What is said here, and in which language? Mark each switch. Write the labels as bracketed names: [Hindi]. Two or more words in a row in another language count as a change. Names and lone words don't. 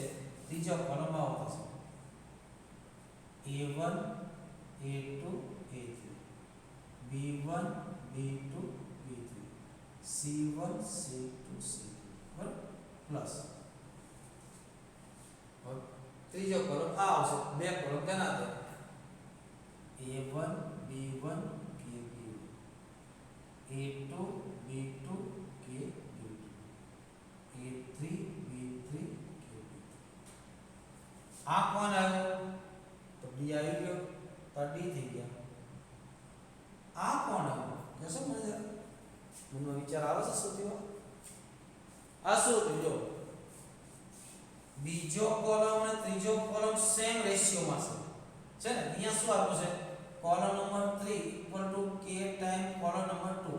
[Gujarati] ત્રીજો કોલમ આવો થશે a1 a2 a3 b1 b2 b3 c1 c2 c3. બરાબર. પ્લસ ત્રીજો કોલમ આ આવશે. બે કોલમ તેના છે a1 b1 kb, a2 b2 kb, a3 b3 kb. આ કોણ આવ્યો? તો d આવી ગયો. તો d થઈ ગયા. આ કોણ આવ્યો? કહેશો મને જરા? મને વિચાર આવે છે શું થયો? આ શું થયું જો બીજો કોલમ અને ત્રીજો કોલમ [English] same ratio [Gujarati] છે ને અહીંયા શું આપ્યું છે [English] column number [Gujarati] 3 = k [English] time column number [Gujarati] 2